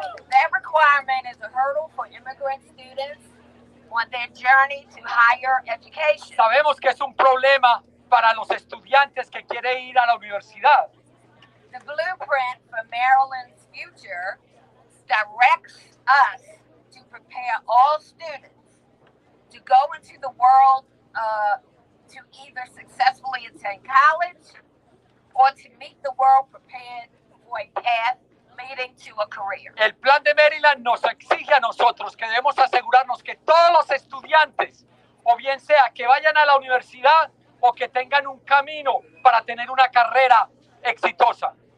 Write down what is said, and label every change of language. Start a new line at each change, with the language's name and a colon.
English: That requirement is a hurdle for immigrant students on their journey to higher education.
Spanish: Sabemos que es un problema para los estudiantes que quieren ir a la universidad.
English: The blueprint for Maryland's future directs us to prepare all students to go into the world to either successfully attend college or to meet the world prepared for a path leading to a career.
Spanish: El plan de Maryland nos exige a nosotros que debemos asegurarnos que todos los estudiantes, o bien sea que vayan a la universidad o que tengan un camino para tener una carrera exitosa.